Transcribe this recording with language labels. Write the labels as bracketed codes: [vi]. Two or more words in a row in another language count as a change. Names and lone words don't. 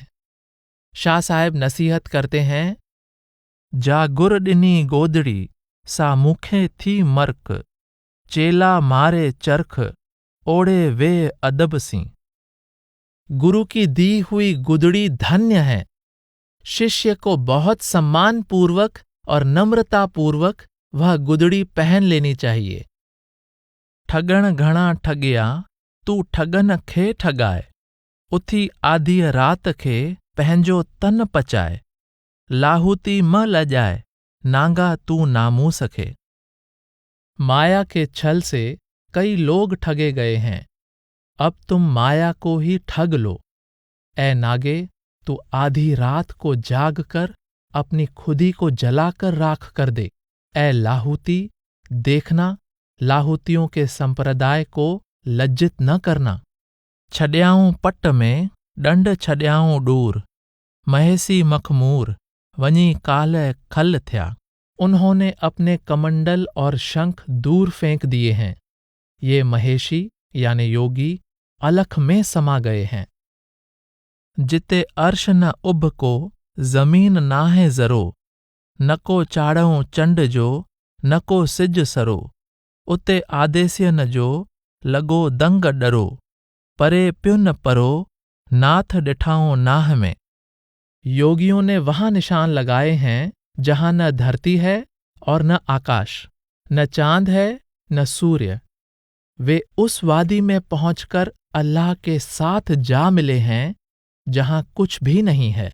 [hi] शाह साहब नसीहत करते हैं, [sd] जा गुर डिनी गोदड़ी सा मुखे थी मर्क, चेला मारे चरख ओढ़े वे अदब सी। [hi] गुरु की दी हुई गुदड़ी धन्य है। शिष्य को बहुत सम्मानपूर्वक और नम्रतापूर्वक वह गुदड़ी पहन लेनी चाहिए। [sd] ठगण घणा ठगिया, तू ठगन खे ठगाए, उथी आधी रात खे पंहिंजो तन पचाए। लाहूती म लजाए, नांगा तू नामूस खे। [hi] माया के छल से कई लोग ठगे गए हैं। अब तुम माया को ही ठग लो। ए नागे, तू आधी रात को जाग कर अपनी खुदी को जलाकर राख कर दे। ए लाहूती, देखना, लाहूतियों के संप्रदाय को लज्जित न करना। [sd] छड्याऊं पट में डंड छड्याऊं डूर, महेसी मखमूर वनी काल खल थया। [hi] उन्होंने अपने कमंडल और शंख दूर फेंक दिए हैं। ये महेशी यानी योगी अलख में समा गए हैं। [sd] जिते अर्श न उभ को जमीन नाहे जरो, नको चाड़ऊं चंड जो नको सिज सरो। उते आदेस्य न जो लगो दंग डरो, परे प्युन परो, नाथ डिठाओ नाह में। [hi] योगियों ने वहां निशान लगाए हैं जहां न धरती है और न आकाश, न चांद है न सूर्य। वे उस वादी में पहुंचकर अल्लाह के साथ जा मिले हैं जहां कुछ भी नहीं है।